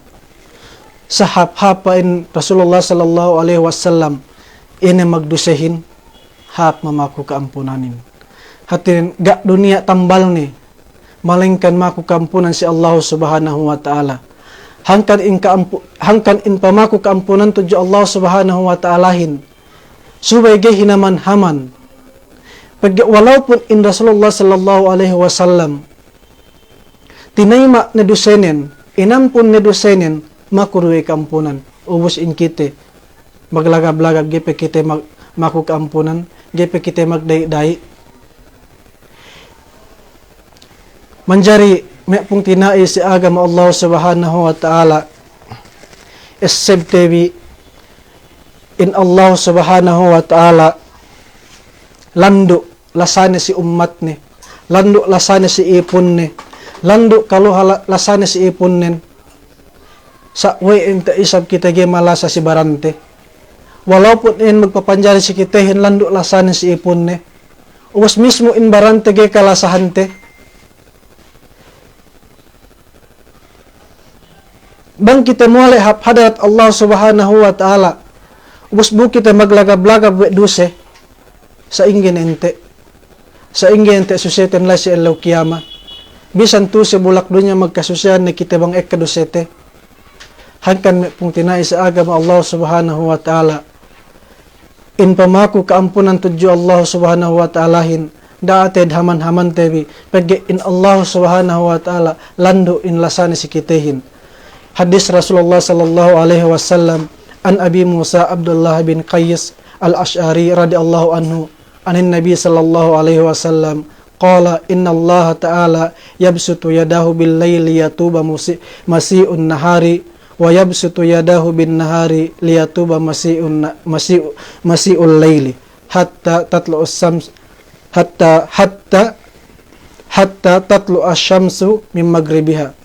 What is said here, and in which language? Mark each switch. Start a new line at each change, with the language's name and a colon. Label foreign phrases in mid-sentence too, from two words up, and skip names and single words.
Yakan: Sahap-hapain Rasulullah
Arabic: صلى الله عليه وسلم
Yakan: ini magdusehin, hap mamaku keampunanin. Hatin gak dunia tambal ni, malingkan maku keampunan si
Arabic: الله سبحانه وتعالى.
Yakan: Hangkan in pamaku keampunan tuju
Arabic: الله سبحانه وتعالى,
Yakan: subay hinaman haman. Walaupun in Rasulullah
Arabic: صلى الله عليه وسلم
Yakan: tinayma na dusenen, inampun na dusenen, makuruwi kampunan, ubus in kite, maglagab-lagab, gipe kite maku kampunan, gipe kite magday-day. Manjari, may pong tinai si agama
Arabic: الله سبحانه وتعالى,
Yakan: isib tebi, in
Arabic: الله سبحانه وتعالى,
Yakan: lando lasane si umat ni, lando lasane si ipon ni, lando kaluha lasane si ipon nin, sa way in isab kita ge malasa si barante. Walaupun in magpapanjari si kita hinlando lasane si ipon ni, uwas mismo in barante ge kalasahante. Bang kita mulai hadarat
Arabic: الله سبحانه وتعالى,
Yakan: uwas bu kita maglagab-lagab we duse, sa ingin ente, sa ingin ente suseten la si elaw kiyama. Bisan tu si bulak dunya magkasusian ni kita bang ekadusete. Hangkan pong tinai sa agama
Arabic: الله سبحانه وتعالى,
Yakan: in pamaku kaampunan tuju
Arabic: الله سبحانه وتعالى,
Yakan: daated haman-haman tebi, pagi in
Arabic: الله سبحانه وتعالى,
Yakan: lando in lasani si kitehin.
Arabic: Hadis رسول الله صلى الله عليه وسلم عن أبي موسى عبد الله بن قيس الأشعري رضي الله عنه عن النبي صلى الله عليه وسلم قال إن الله تعالى يبسط يده بالليل ليتوب مسيء النهار ويبسط يده بالنهار ليتوب مسيء الليل حتى تطلع الشمس حتى تطلع الشمس من مغربها.